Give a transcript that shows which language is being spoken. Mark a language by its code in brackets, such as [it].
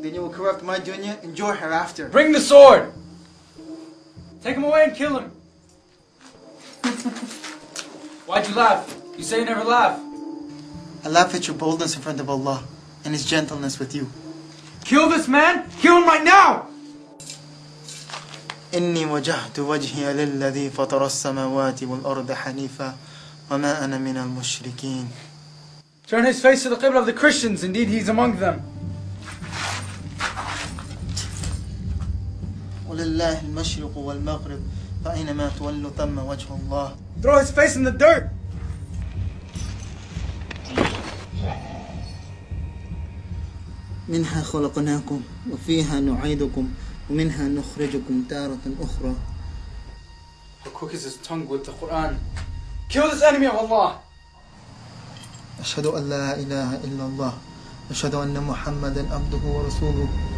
[en] Then you will corrupt my dunya and your hereafter. Bring the sword! Take him away and kill him. Why'd you laugh? You say you never laugh. I laugh at your boldness in front of Allah and His gentleness with you. Kill this man! Kill him right now! [ar] إني وجهت وجهي للذي فطر السماوات والأرض حنيفا وما أنا من المشركين. [en] Turn his face to the qibla of the Christians. Indeed, he's among them. [ar] ولله المشرق والمغرب فأينما تولوا ثم وجه الله. [en] Throw his face in the dirt. [ar] منها خلقناكم وفيها نعيدكم ومنها نخرجكم تارة أخرى. [en] How quick is his tongue with the Quran? Kill this enemy of Allah. [ar] أشهد أن لا إله إلا الله أشهد أن محمدا عبده ورسوله.